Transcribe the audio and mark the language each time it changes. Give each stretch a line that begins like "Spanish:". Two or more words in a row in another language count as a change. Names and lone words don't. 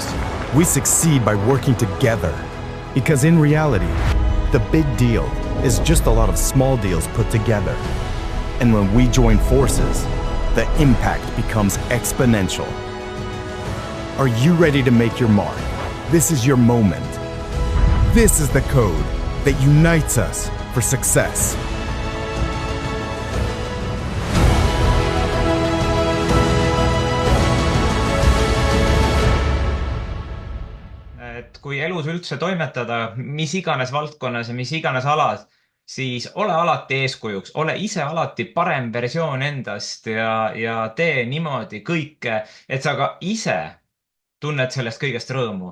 English: We succeed by working together because in reality, the big deal is just a lot of small deals put together. And when we join forces, the impact becomes exponential. Are you ready to make your mark? This is your moment. This is the code that unites us for success.
Estonian: Et kui elus üldse toimetada, mis iganes valdkonnas ja mis iganes alas, siis ole alati eeskujuks, ole ise alati parem versioon endast ja tee niimoodi kõike, et sa ka ise tunned sellest kõigest rõõmu.